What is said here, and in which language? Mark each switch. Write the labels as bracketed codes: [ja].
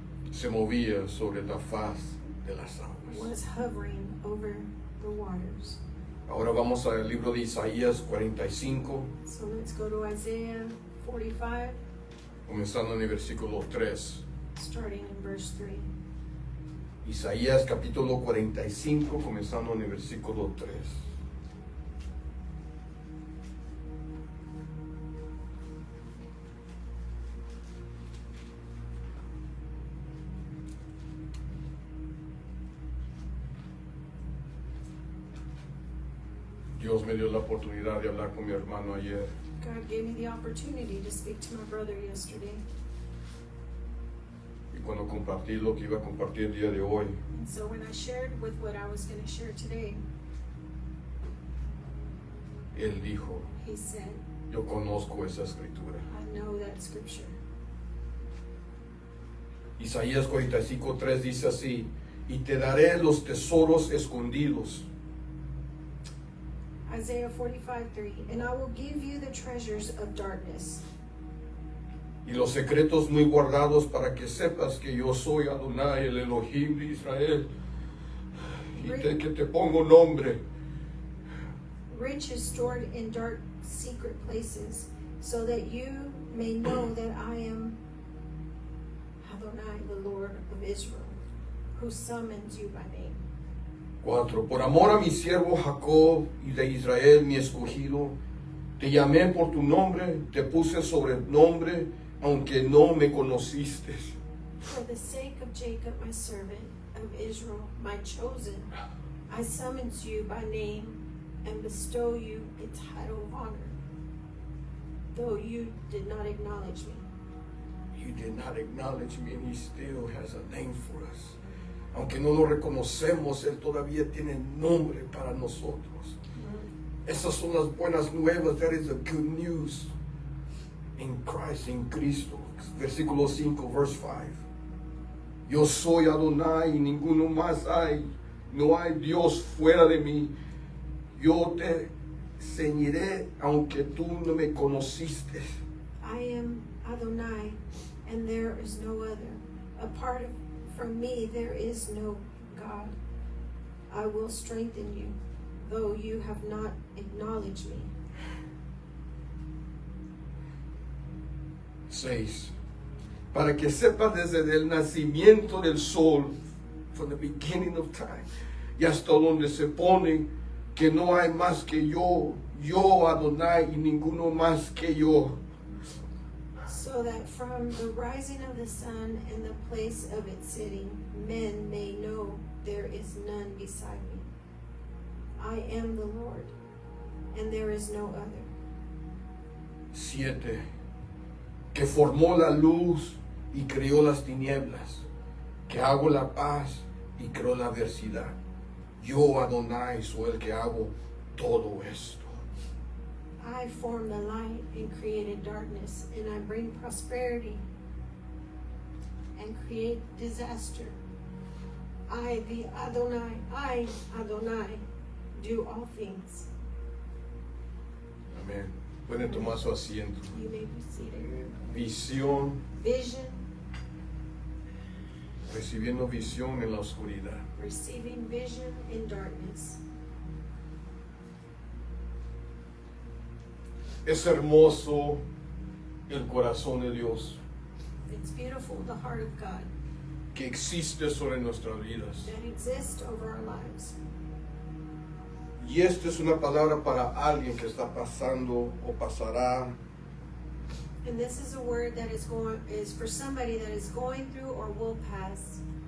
[es] se movía sobre la faz de las aguas. [en] was hovering over the waters. [es] Ahora vamos al libro de Isaías 45, [en] So let's go to Isaiah 45, [es] comenzando en el versículo 3. [en] starting in verse 3. [es] Isaías capítulo 45, comenzando en el versículo 3. Dios me dio la oportunidad de hablar con mi hermano ayer. [en] God gave me the opportunity to speak to my brother yesterday. [es] Y cuando compartí lo que iba a compartir el día de hoy, [en] And so when I shared with what I was going to share today, [es] él dijo, [en] he said, [es] yo conozco esa escritura. [en] I know that scripture. [es] Isaías 45:3 dice así, y te daré los tesoros escondidos, [en] Isaiah 45:3, and I will give you the treasures of darkness [es] y los secretos muy guardados para que sepas que yo soy Adonai, el Elohim de Israel, y que te pongo nombre. [en] riches stored in dark secret places, so that you may know that I am Adonai, the Lord of Israel, who summons you by name. [es] 4. Por amor a mi siervo Jacob y de Israel mi escogido, te llamé por tu nombre, te puse sobrenombre, aunque no me conociste. [en] For the sake of Jacob, my servant, of Israel, my chosen, I summons you by name and bestow you a title of honor, though you did not acknowledge me. You did not acknowledge me, and he still has a name for us. [es] Aunque no lo reconocemos, él todavía tiene nombre para nosotros. Esas son las buenas nuevas. [en] That is the good news in Christ, in Cristo. [es] Versículo 5, [en] verse 5. [es] Yo soy Adonai y ninguno más hay. No hay Dios fuera de mí. Yo te ceñiré aunque tú no me conociste. [en] I am Adonai, and there is no other. Apart from me, there is no God. I will strengthen you, though you have not acknowledged me. [es] 6. Para que sepas desde el nacimiento del sol, [en] from the beginning of time, [es] y hasta donde se pone, que no hay más que yo Adonai, y ninguno más que yo. [en] So that from the rising of the sun and the place of its sitting, men may know there is none beside me. I am the Lord, and there is no other. [es] 7. Que formó la luz y creó las tinieblas, que hago la paz y creo la adversidad. Yo, Adonai, soy el que hago todo esto. [en] I formed the light and created darkness, and I bring prosperity and create disaster. I, the Adonai, do all things. [es] Amén. Pueden tomar su asiento. [en] You may be seated. [es] Visión, [en] Vision, [es] recibiendo visión en la oscuridad. [en] receiving vision in darkness. [es] Es hermoso el corazón de Dios [en] It's beautiful, the heart of God [es] que existe sobre nuestras vidas. [en] that exists over our lives. [es] Y esta es una palabra para alguien que está pasando o pasará [en] And this is a word that is for somebody that is going through or will pass